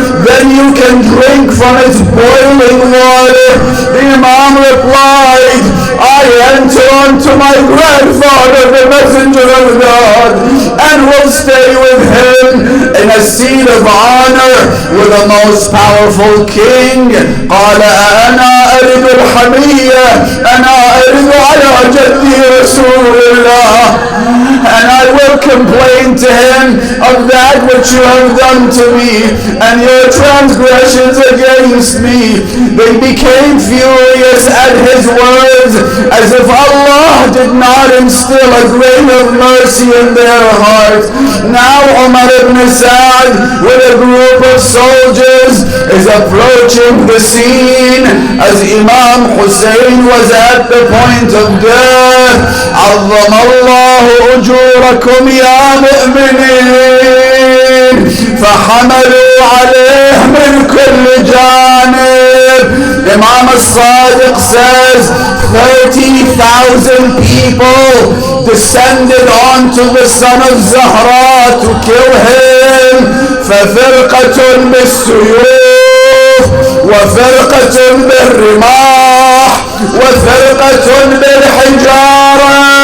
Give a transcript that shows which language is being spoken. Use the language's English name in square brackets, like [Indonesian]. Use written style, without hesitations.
[English] Then you can drink from its boiling water. The Imam replied, I enter unto my grandfather, the messenger of God, and will stay with him in a seat of honor with the most powerful king. [Arabic] قال أنا أرد الحمية أنا أرد على جدي رسول الله. [English] And I will complain to him of that which you have done to me and your transgressions against me. They became furious at his words, as if Allah did not instill a grain of mercy in their heart. Now Umar ibn Sa'd with a group of soldiers is approaching the scene as Imam Hussein was at the point of death. [Arabic] عظم الله أجوركم يا مؤمنين فحملوا عليه من كل جانب. [English] Imam al-Sadiq says 30,000 people descended onto the son of Zahra to kill him. [Arabic] ففرقة بالسيوف وفرقة بالرماح وفرقة بالحجارة.